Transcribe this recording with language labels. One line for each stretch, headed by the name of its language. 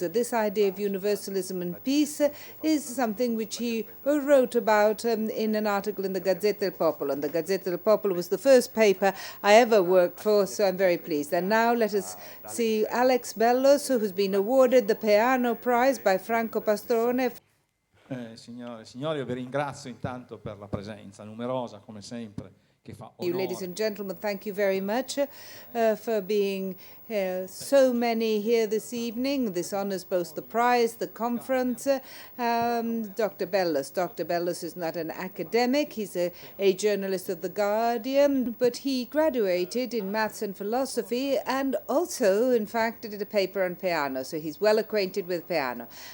English: This idea of universalism and peace is something which he wrote about in an article in the Gazzetta del Popolo. And the Gazzetta del Popolo was the first paper I ever worked for, so I'm very pleased. And now let us see Alex Bellos, who's been awarded the Peano Prize by Franco Pastrone.
Italian: Signore e signori, io vi ringrazio intanto per la presenza numerosa, come sempre, che fa onore.
English: You, ladies and gentlemen, thank you very much for being so many here this evening. This honors both the prize, the conference. Dr. Bellos. Dr. Bellos is not an academic. He's a journalist of The Guardian, but he graduated in maths and philosophy and also, in fact, did a paper on piano, so he's well acquainted with piano.